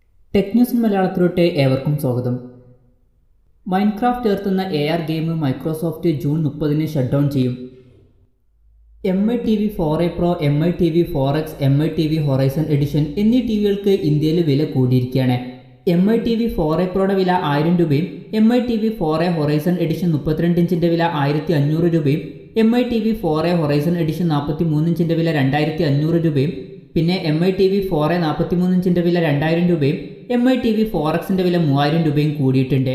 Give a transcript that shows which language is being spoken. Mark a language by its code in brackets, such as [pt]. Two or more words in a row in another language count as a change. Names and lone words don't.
[en] Tech News [ml] മലയാളത്തിലോട്ട് ഏവർക്കും സ്വാഗതം. മൈൻക്രാഫ്റ്റ് ചേർത്തുന്ന AR ഗെയിം മൈക്രോസോഫ്റ്റ് ജൂൺ 30 [en] shut down [ml] ചെയ്യും. MI TV 4A Pro, MI TV 4X, MI TV Horizon Edition എന്നീ ടിവികൾക്ക് ഇന്ത്യയിൽ വില കൂടിയിരിക്കുകയാണ്. MI TV 4A Proയുടെ വില 1000 രൂപയും MI TV 4A Horizon Edition 32 ഇഞ്ചിൻ്റെ വില 1500 രൂപയും MI TV 4A Horizon Edition 43 ഇഞ്ചിൻ്റെ വില 2500 രൂപയും പിന്നെ MI TV 4A 43 ഇഞ്ചിൻ്റെ വില 2000 രൂപയും MI TV 4Xൻ്റെ വില 3000 രൂപയും കൂടിയിട്ടുണ്ട്.